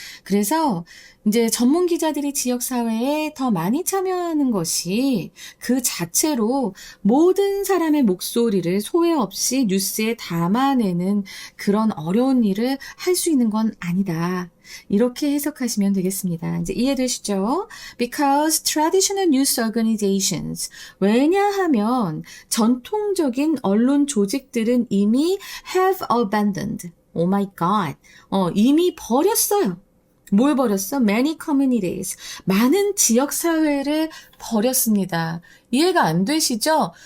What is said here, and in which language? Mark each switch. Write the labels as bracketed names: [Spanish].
[Korean] 그래서 이제 전문 기자들이 지역사회에 더 많이 참여하는 것이 그 자체로 모든 사람의 목소리를 소외 없이 뉴스에 담아내는 그런 어려운 일을 할 수 있는 건 아니다. 이렇게 해석하시면 되겠습니다. 이제 이해되시죠? [English] Because traditional news organizations. [Korean] 왜냐하면 전통적인 언론 조직들은 이미 [English] have abandoned. Oh my God. [Korean] 이미 버렸어요. 뭘 버렸어? [English] Many communities. [Korean] 많은 지역사회를 버렸습니다. 이해가 안 되시죠?